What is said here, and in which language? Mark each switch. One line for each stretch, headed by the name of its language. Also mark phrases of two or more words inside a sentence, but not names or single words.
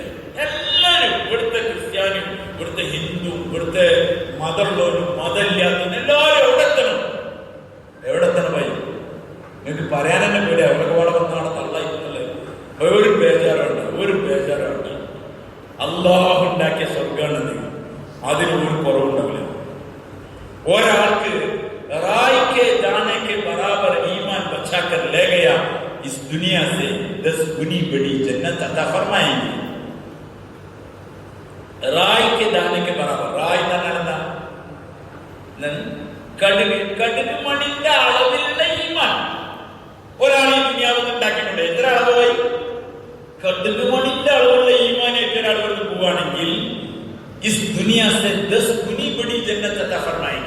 Malayalam: എല്ലാവരും ഇവിടുത്തെ ക്രിസ്ത്യാനും ഇവിടുത്തെ ഹിന്ദു ഇവിടുത്തെ മതമുള്ളവരും മതമില്ലാത്തവരും എല്ലാവരും എവിടെ എത്തണം. എനിക്ക് പറയാൻ തന്നെ പേടി. അവരൊക്കെ പാടെ വന്നാണ് തള്ളായിട്ടുള്ളത്. ഒരു ബേജാറുണ്ട്. അള്ളാഹു ഉണ്ടാക്കിയ സ്വർഗാണെന്ന് അതിന് ഒരു കുറവുണ്ടാവില്ല.
Hindi: ഒരാൾക്ക് राय के जाने के बराबर ईमान बचा कर ले गया, इस दुनिया से 10 गुनी बड़ी जन्नत अता फरमाएंगे. राय के दाने के बराबर. राय എന്താ?
Malayalam: കടുക് മണിന്റെ അളവിലുള്ള ഈമാൻ ഒരാൾ ഈ ദുനിയാവിൽ ഉണ്ടാക്കിയിട്ടുണ്ട്. എത്ര അളവായി? കടുക് മണിന്റെ അളവുള്ള ഈമാൻ ഒരാൾ കൊണ്ട് പോവുകയാണെങ്കിൽ
Hindi: इस दुनिया से 10 गुनी बड़ी जन्नत अता फरमाएंगे.